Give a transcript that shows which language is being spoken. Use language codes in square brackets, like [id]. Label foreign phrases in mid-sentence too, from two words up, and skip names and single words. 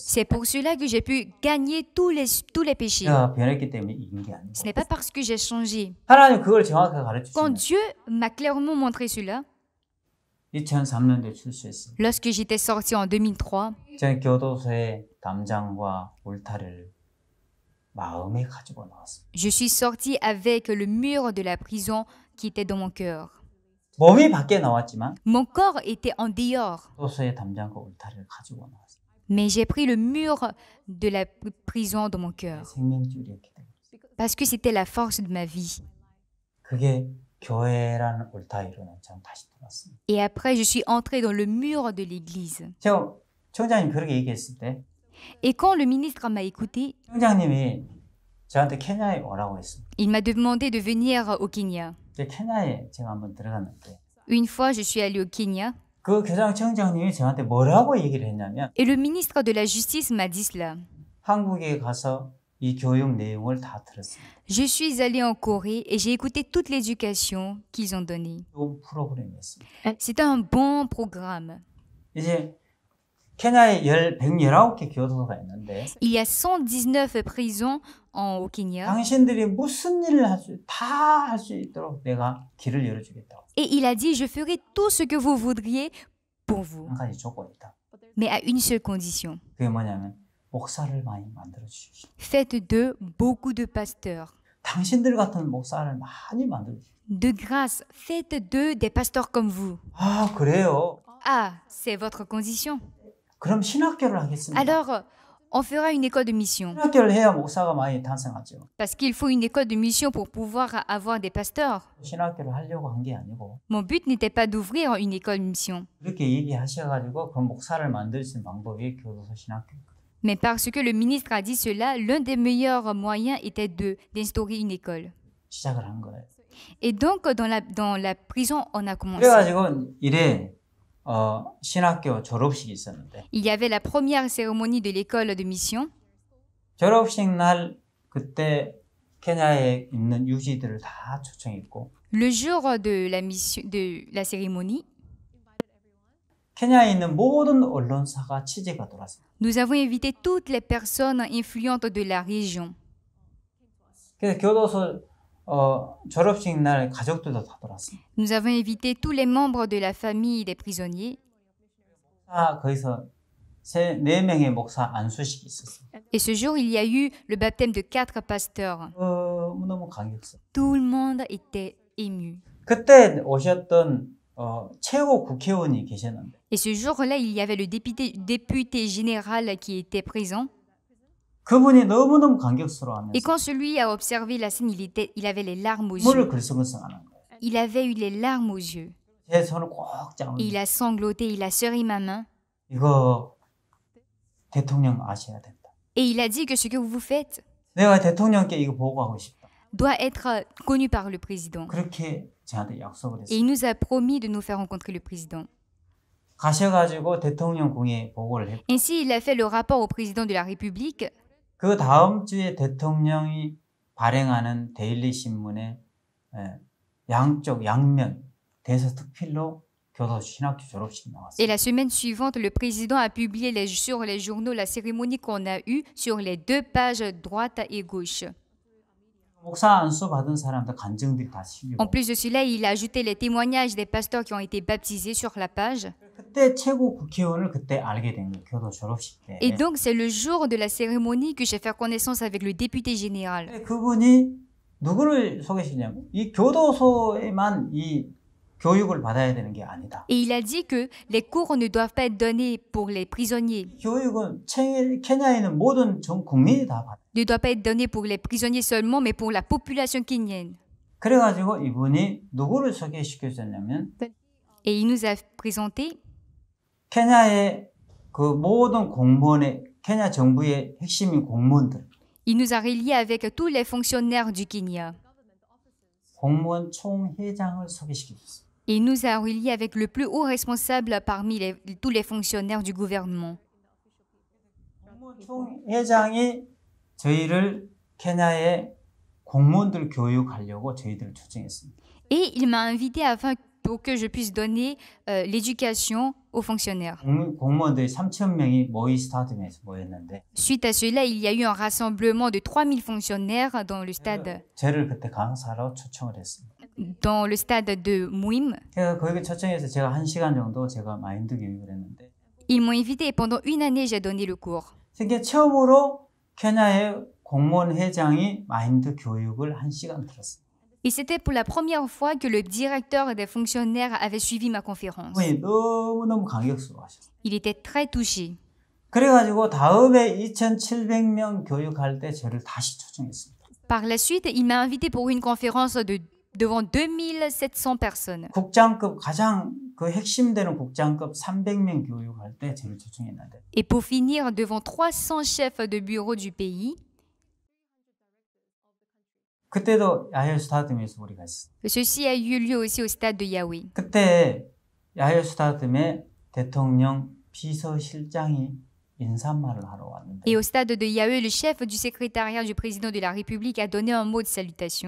[fr] C'est pour cela que j'ai pu gagner tous les péchés. [ko] 내가 변했기 때문에 이긴 게 아니고. [fr] Ce n'est pas parce que j'ai changé. [ko] 하나님 그걸 정확하게 가르쳐 [fr] Quand [ko] 주시면 [fr] Dieu m'a clairement montré cela, [ko] 2003년도에 출소했어요. [fr] lorsque j'étais sortie en 2003, [ko] 저는 교도소의 담장과 울타리를 마음에 가지고 나왔어요. [fr] je suis sortie avec le mur de la prison qui était dans mon cœur. [ko] 몸이 밖에 나왔지만 [fr] Mon corps était en dehors, [ko] 교도소의 담장과 울타리를 가지고 나왔어요. [fr] mais j'ai pris le mur de la prison dans mon cœur [ko] 생명줄이었기 때문에. [fr] parce que c'était la force de ma vie. [ko] 그게 교회라는 울타리로는 저는 다시 돌아왔습니다. [fr] Et après, je suis entrée dans le mur de l'église. [ko] 제가 청장님 그렇게 얘기했을 때 [fr] Et quand le ministre m'a écouté, [ko] 청장님이 저한테 케냐에 오라고 했습니다. [fr] il m'a demandé de venir au Kenya. [ko] 케냐에 제가 한번 들어갔는데 [fr] Une fois, je suis allée au Kenya [ko] 그 교장청장님이 저한테 뭐라고 얘기를 했냐면 [fr] et le ministre de la Justice m'a dit cela. [ko] 한국에 가서 이 교육 내용을 다 들었습니다. [fr] Je suis allée en Corée et j'ai écouté toute l'éducation qu'ils ont donnée. [ko] 좋은 프로그램이었습니다. [fr] C'était un bon programme. [ko] 이제 케냐에 119개 교도소가 있는데 [fr] Il y a 119 prisons au Kenya [ko] 당신들이 무슨 일을 다 할 수 있도록 내가 길을 열어주겠다고. [fr] et il a dit je ferai tout ce que vous voudriez pour vous, [ko] 한 가지 조건이 있다. [fr] mais à une seule condition. [ko] 그게 뭐냐면 목사를 많이 만들어 주십시오. [fr] Faites d'eux beaucoup de pasteurs. [ko] 당신들 같은 목사를 많이 만들어 주십시오. [fr] De grâce, faites d'eux des pasteurs comme vous. [ko] 아, 그래요? [fr] Ah, c'est votre condition. [ko] 그럼 신학교를 하겠습니다. [fr] Alors, on fera une école de mission. [ko] 신학교를 해야 목사가 많이 탄생하죠. [fr] Parce qu'il faut une école de mission pour pouvoir avoir des pasteurs. [ko] 신학교를 하려고 한 게 아니고 [fr] Mon but n'était pas d'ouvrir une école de mission, [ko] 그렇게 얘기하셔가지고 그 목사를 만들 수 있는 방법이 교도소 신학교. [fr] mais parce que le ministre a dit cela, l'un des meilleurs moyens était d'instaurer une école. [ko] 시작을 한 거예요. [fr] Et donc, dans la prison, on a commencé. [ko] 그래가지고 이래 신학교 졸업식이 있었는데 [fr] Il y avait la première cérémonie de l'école de mission. [ko] 졸업식 날 그때 케냐에 있는 유지들을 다 초청했고 [fr] Le jour de la mission, de la cérémonie, [ko] 케냐에 있는 모든 언론사가 취재가 들어왔어요. [fr] nous avons invité toutes les personnes influentes de la région. [ko] 그래서 교도소 졸업식 날 가족들도 다 들어왔어요. [fr] Nous avons invité tous les membres de la famille des prisonniers. [ko] 거기서 4명의 목사 안수식이 있었어요. [fr] Et ce jour, il y a eu le baptême de 4 pasteurs. [ko] 너무 감격스러워. [fr] Tout le monde était ému. [ko] 그때 오셨던 최고 국회의원이 계셨는데 [fr] Et ce jour-là, il y avait le député général qui était présent. [ko] 그분이 너무너무 감격스러워하면서 [fr] Et quand celui a observé la scène, il avait les larmes aux [ko] 눈물을 [fr] yeux. [ko] 글썽글썽하는 거예요. [fr] Il avait eu les larmes aux yeux. [ko] 제 손을 꼭 [fr] Et [ko] 잡으면서 [fr] il a sangloté, il a serré ma main. [ko] 이거 대통령 아셔야 된다. [fr] Et il a dit que ce que vous faites [ko] 내가 대통령께 이거 보고하고 싶다. [fr] doit être connu par le président. [ko] 그렇게 저한테 약속을 [fr] Et [ko] 했어요. [fr] il nous a promis de nous faire rencontrer le président. [ko] 가셔가지고 대통령궁에 보고를 했고 [fr] Ainsi, il a fait le rapport au président de la République. [ko] 그 다음 주에 대통령이 발행하는 데일리 신문에 양쪽 양면 대서특필로 교도소 신학교 졸업식 [fr] Et [ko] 나왔어요. [fr] la semaine suivante, le président a publié sur les journaux la cérémonie qu'on a eue sur les 2 pages droite et gauche. [ko] 목사 안수 받은 사람들 간증들이 다 실리고 [fr] En plus de cela, il a ajouté les témoignages des pasteurs qui ont été baptisés sur la page. [ko] 그때 최고 국회의원을 그때 알게 된 거예요. 교도 졸업식 때. [fr] Et donc, c'est le jour de la cérémonie que j'ai fait connaissance avec le député général. [ko] 근데 그분이 누구를 소개시냐면 이 교도소에만 이 교육을 받아야 되는 게 아니다. [fr] Et il a dit que les cours ne doivent pas être donnés pour les prisonniers, [ko] 교육은 케냐에 있는 모든 전 국민이 다 받아. [fr] ne doivent pas être donnés pour les prisonniers seulement, mais pour la population kenyenne. [ko] 그래가지고 이분이 누구를 소개시켜줬냐면 [fr] Et il nous a présenté [ko] 케냐의 그 모든 공무원의 케냐 정부의 핵심인 공무원들, [fr] il nous a reliés avec tous les fonctionnaires du Kenya. [ko] 공무원 총회장을 소개시켜줬어요. [fr] Et il nous a reliés avec le plus haut responsable parmi tous les fonctionnaires du gouvernement. [ko] 공무원 총회장이 저희를 케냐의 공무원들 교육하려고 저희들을 초청했습니다. [fr] Et il m'a invité pour que je puisse donner l'éducation aux fonctionnaires. [ko] 공무원들이 3,000명이 모이 스타디움에서 모였는데 [fr] Suite à cela, il y a eu un rassemblement de 3000 fonctionnaires dans le stade [ko] 저를 그때 강사로 초청을 했습니다. [fr] de Mouim. [ko] 제가 거기 초청해서 제가 1시간 정도 제가 마인드 교육을 했는데 [fr] Ils m'ont invité et pendant une année, j'ai donné le cours. [ko] 세계 처음으로 케냐의 공무원 회장이 마인드 교육을 1시간 들었어요. [fr] Et c'était pour la première fois que le directeur des fonctionnaires avait suivi ma conférence. [ko] 그분이 너무너무 감격스러워하셨어요. [fr] Il était très touché. [ko] 그래가지고 다음에 2,700명 교육할 때 저를 다시 초청했습니다. [fr] Par la suite, il m'a invité pour une conférence devant 2700 personnes. [ko] 국장급 가장 그 핵심되는 국장급 300명 교육할 때 저를 초청했는데 [fr] Et pour finir, devant 300 chefs de bureau du pays, [ko] 그때도 야헬 스타디움에서 우리가 했어요. [fr] ceci a eu lieu aussi au stade de Yahweh. [ko] 그때 야헬 스타디움에 대통령 비서실장이 인사말을 하러 왔는데 [fr] Et au stade de Yahweh, le chef du secrétariat du président de la République a donné un mot de salutation.